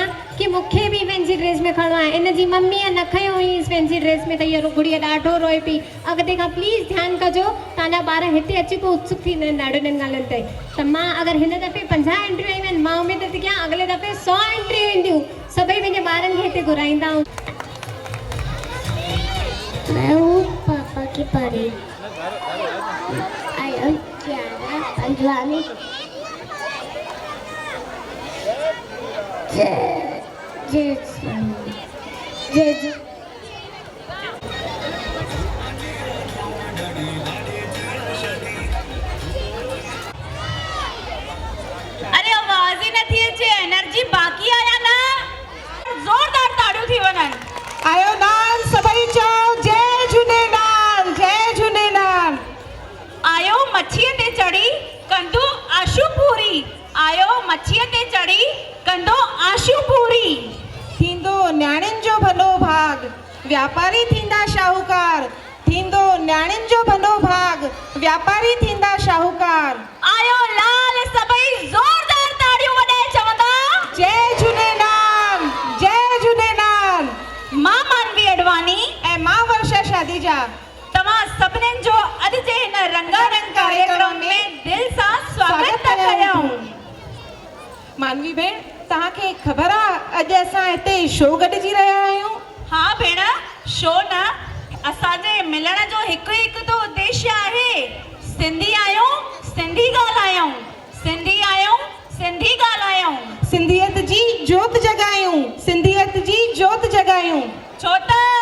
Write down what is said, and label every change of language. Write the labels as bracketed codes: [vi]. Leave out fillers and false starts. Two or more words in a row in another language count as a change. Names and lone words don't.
[sd] कि मूंखे बि फैंसी ड्रेस में खणो आहे इन जी मम्मीअ न खयो हुई फैंसी ड्रेस में त हीअ गुड़िया ॾाढो रोए पई अॻिते खां प्लीज़ ध्यानु कजो तव्हांजा ॿार हिते अची पोइ उत्सुक थींदा आहिनि ॾाढनि ॻाल्हियुनि ते त मां अगरि हिन दफ़े 50 एंट्रियूं आयूं आहिनि मां उमेद थी कयां अॻिले दफ़े 100 एंट्रियूं ईंदियूं सभई पंहिंजे ॿारनि खे हिते घुराईंदा [hi] मैं हूँ पापा की परी [en] I am Kiara Panjwani [hi] जय जय जय जय [sd] अरे आवाज़ ही नथी अचे एनर्जी बाक़ी आया ना ज़ोरदार ताड़ियूं थी वञनि आयो नाल सभई चओ जय झूलेलाल जय झूलेलाल आयो मच्छीअ ते चढ़ी कंदो आशू पूरी आयो मच्छीअ ते चढ़ी कंदो आशू पूरी थींदो न्याणियुनि जो भलो भाग व्यापारी थींदा शाहूकार थींदो न्याणियुनि जो भलो भाग व्यापारी थींदा शाहूकार आयो लाल सभई ज़ोरदार ताड़ियूं वॾाए चवंदा जय झूलेलाल जय झूलेलाल मां मानवी अडवानी ऐं मां वर्षा शादीजा तव्हां सभिनीनि जो अॼु जे हिन रंगारंग कार्यक्रम में दिलि सां स्वागत था कयूं मानवी भेण तव्हांखे ख़बर आहे अॼु असां हिते शो गॾिजी रहिया आहियूं हा भेण शो न असांजे मिलण जो हिकु हिकु तो उद्देश्य आहे सिंधी आहियूं सिंधी ॻाल्हायूं सिंधी आहियूं सिंधी ॻाल्हायूं सिंधियत जी जोत जॻायूं सिंधियत जी जोत जॻायूं छो त